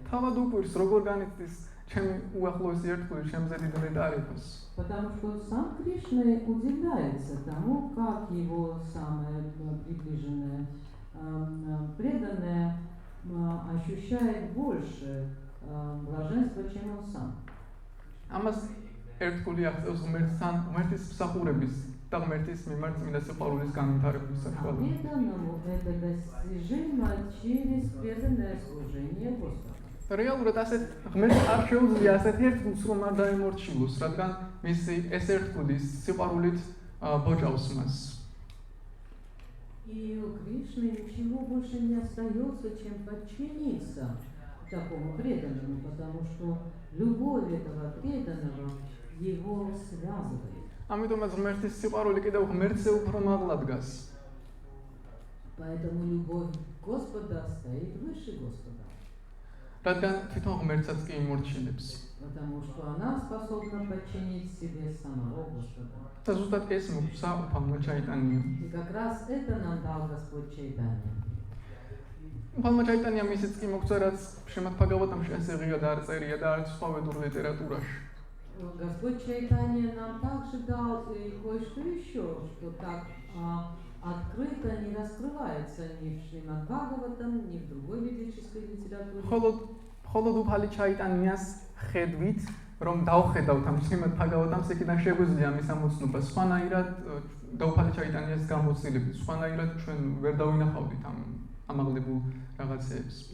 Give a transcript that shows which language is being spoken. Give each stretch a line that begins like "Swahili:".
Georgian: თავად უყვირს როგორ განიცდის ჩემი უახლოესი ერთგული ჩემზე დიდ ნეტარებას.
Russian: Потому что сам Кришна удивляется тому, как его самое приближенное преданное ощущает больше блаженства, чем он сам.
Georgian: ამას ერთგული აღწევს ღმერთთან, ღმერთის მსახურების და ღმერთის მიმართ წმინდა სიყვარულის განვითარების საშუალებით.
Russian: Преданному это достижимо через преданное служение Господу.
Georgian: რეალურად ასეთ ღმერთს არ შეუძლია ასეთ ერთგულს რომ არ დაემორჩილოს, რადგან მისი ეს ერთგულის სიყვარულით ბოჭავს მას.
Russian: И у Кришны ничего больше не остается, чем подчиниться такому преданному, потому что любовь этого преданного его связывает.
Georgian: ამიტომაც ღმერთის სიყვარული კიდევ ღმერთზე უფრო მაღლა დგას.
Russian: Поэтому любовь Господа стоит выше Господа.
Georgian: რადგან თვითონ ღმერთსაც კი იმორჩილებს.
Russian: Потому что она способна подчинить себе самого Господа.
Georgian: და ზუსტად ეს მოგვცა უფალმა ჩაიტანიამ.
Russian: И как раз это нам дал Господь Чайтанья.
Georgian: უფალმა ჩაიტანიამ ისიც კი მოგვცა, რაც შემად ფაგავატამში ასე ღია და არ წერია და არც სხვა ვედურ ლიტერატურაში.
Russian: Господь Чайтанья нам также дал и кое-что еще, что так открыто не раскрывается ни в Шримад Бхагаватам, ни в другой ведической литературе.
Georgian: მხოლოდ უფალი ჩაიტანიას ხედვით, რომ დავხედავთ ამ შრიმად ფაგავატამს, იქიდან შეგვიძლია მის ამოცნობა. სხვანაირად და უფალი ჩაიტანიას გამოცდილებით, სხვანაირად ჩვენ ვერ დავინახავდით ამ ამაღლებულ რაღაცებს.